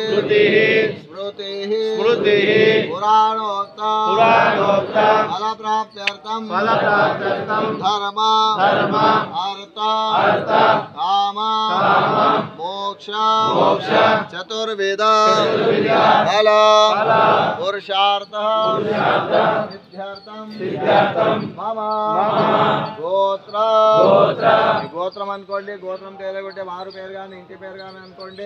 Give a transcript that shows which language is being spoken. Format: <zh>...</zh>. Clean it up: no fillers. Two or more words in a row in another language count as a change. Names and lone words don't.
<sa>स्मृतिः पुराणोक्ता फलप्राप्त्यर्थं धर्म अर्थ काम मोक्ष चतुर्विध फल पुरुषार्थ सिद्ध्यर्थं मम गोत्र</sa> <te>అనుకోండి, గోత్రం పేరు కొట్టే వారు పేరు కానీ ఇంటి పేరు కానీ అనుకోండి.</te>